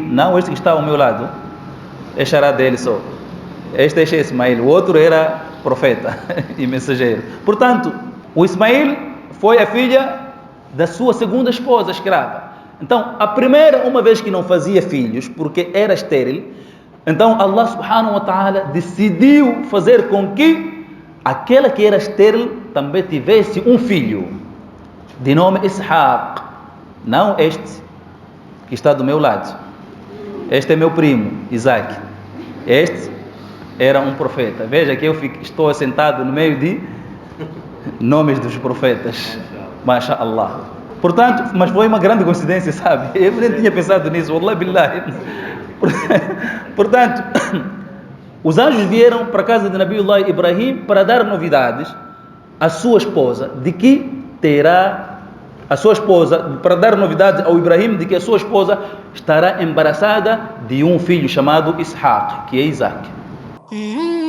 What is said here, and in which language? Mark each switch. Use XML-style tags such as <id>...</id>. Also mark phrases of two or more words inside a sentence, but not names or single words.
<pt>Não este que está ao meu lado, é xará dele só. Este é Ismail, o outro era profeta e mensageiro. Portanto, o Ismail foi a filha da sua segunda esposa, escrava. Então, a primeira, uma vez que não fazia filhos, porque era estéril, então</pt> <ar>الله سبحانه وتعالى</ar> <pt>decidiu fazer com que aquela que era estéril também tivesse um filho, de nome Ishaq. Não este que está do meu lado. Este é meu primo, Isaac. Este era um profeta. Veja que eu estou assentado no meio de nomes dos profetas.</pt> <ar>ما شاء الله.</ar> <pt>Portanto, mas foi uma grande coincidência, sabe? Eu nem tinha pensado nisso.</pt> <ar>والله بالله.</ar> <pt>Portanto, os anjos vieram para a casa de Nabiullah Ibrahim para dar novidades à sua esposa de que terá a sua esposa, para dar novidades ao Ibrahim de que a sua esposa estará embaraçada de um filho chamado Ishaq, que é Isaac.</pt>